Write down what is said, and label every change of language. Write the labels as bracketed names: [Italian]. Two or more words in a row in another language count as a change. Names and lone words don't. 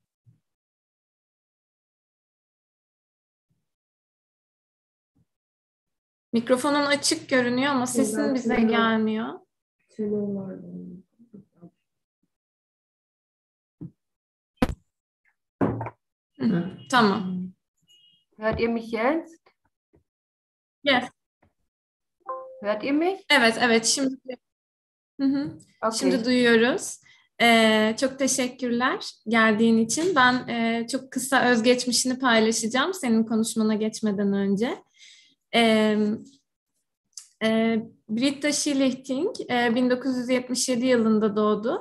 [Turkish] Mikrofonun açık görünüyor ama sesin bize gelmiyor. Tamam. [German] Hört ihr mich jetzt? Yes. Hört ihr mich? [Turkish] Evet. Şimdi Okay. Şimdi duyuyoruz. Çok teşekkürler geldiğin için. Ben çok kısa özgeçmişini paylaşacağım senin konuşmana geçmeden önce. Britta Schlichting 1977 yılında doğdu.